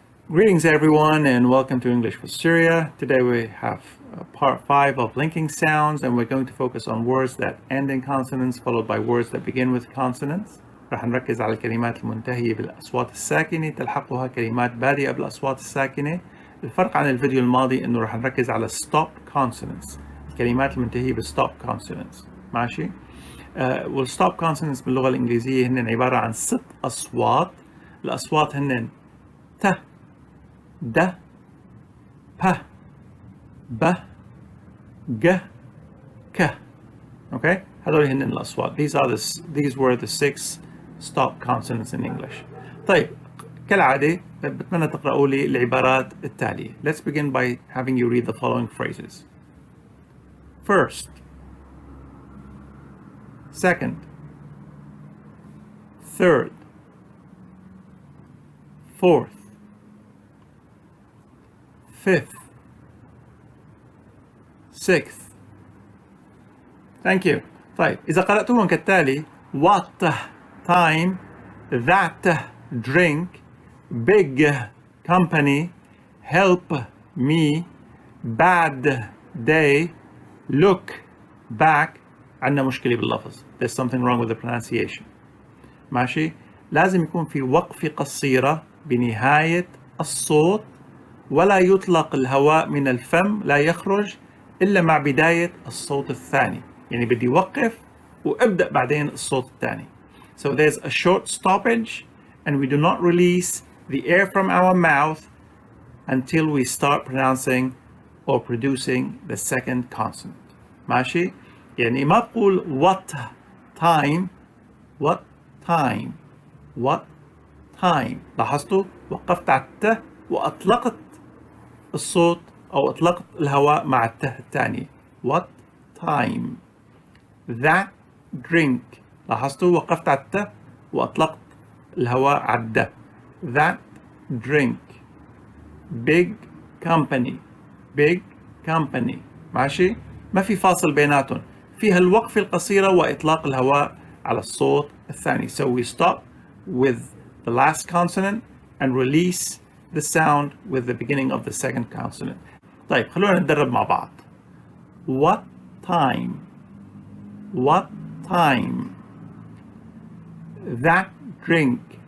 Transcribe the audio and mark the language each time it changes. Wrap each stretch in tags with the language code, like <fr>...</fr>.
<en>Greetings everyone and welcome to English with Syria. Today we have part 5 of linking sounds and we're going to focus on words that end in consonants followed by words that begin with consonants.</en> <ar>راح نركز على الكلمات المنتهية بالأصوات الساكنة تلحقها كلمات بادئة بالأصوات الساكنة. الفرق عن الفيديو الماضي إنه راح نركز على stop consonants، الكلمات المنتهية بالstop consonants. ماشي؟ والstop consonants باللغة الإنجليزية هن عبارة عن 6 أصوات. الأصوات هن ت د ب ب ج ك. Okay, هذول هن الأصوات.</ar> <en>These were the 6 stop consonants in English.</en> <ar>طيب كالعادة بتمنى تقرأوا لي العبارات التالية.</ar> <en>Let's begin by having you read the following phrases. First, second, third, fourth, fifth, sixth. Thank you.</en> <ar>طيب إذا قرأتوهم كالتالي:</ar> <en>what time, that drink, big company, help me, bad day, look back.</en> <ar>عندنا مشكلة باللفظ.</ar> <en>There's something wrong with the pronunciation.</en> <ar>ماشي؟ لازم يكون في وقفة قصيرة بنهاية الصوت ولا يطلق الهواء من الفم، لا يخرج إلا مع بداية الصوت الثاني. يعني بدي وقف وابدأ بعدين الصوت الثاني.</ar> <en>So there's a short stoppage and we do not release the air from our mouth until we start pronouncing or producing the second consonant.</en> <ar>ماشي؟ يعني ما بقول</ar> <en>what time, what time, what time.</en> <ar>لاحظتوا؟ وقفت على الت وأطلقت الصوت أو أطلقت الهواء مع الت الثاني.</ar> <en>What time? That drink.</en> <ar>لاحظتوا؟ وقفت على الت وأطلقت الهواء على الد.</ar> <en>That drink. Big company. Big company.</en> <ar>ماشي؟ ما في فاصل بيناتهم. فيها الوقفة القصيرة وإطلاق الهواء على الصوت الثاني.</ar> <en>So we stop with the last consonant and release the sound with the beginning of the second consonant.</en> <ar>طيب خلونا نتدرب مع بعض.</ar> <en>What time? What time? That drink.</en>